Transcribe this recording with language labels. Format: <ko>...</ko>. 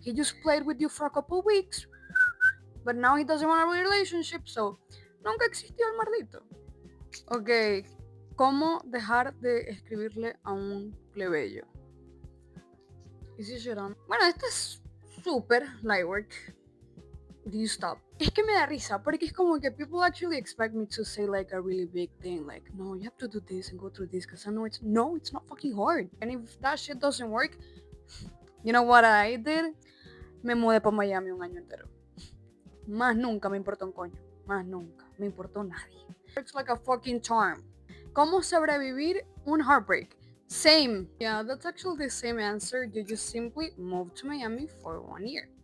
<en>He just played with you for a couple weeks, but now he doesn't want a relationship, so</en> <es>nunca existió el maldito. Ok, ¿cómo dejar de escribirle a un plebeyo? ¿Y si lloran? Bueno, este es súper light work.</es> <en>Do you stop?</en> <es>Es que me da risa, porque es como que</es> <en>people actually expect me to say like a really big thing, like, no, you have to do this and go through this, because I know it's not fucking hard. And if that shit doesn't work, you know what I did?</en> <es>Me mudé para Miami un año entero. Más nunca me importó un coño. Más nunca me importó nadie.</es> <en>It's like a fucking charm.</en> <es>¿Cómo sobrevivir un heartbreak?</es> <en>Same. Yeah, that's actually the same answer. You just simply moved to Miami for 1 year.</en>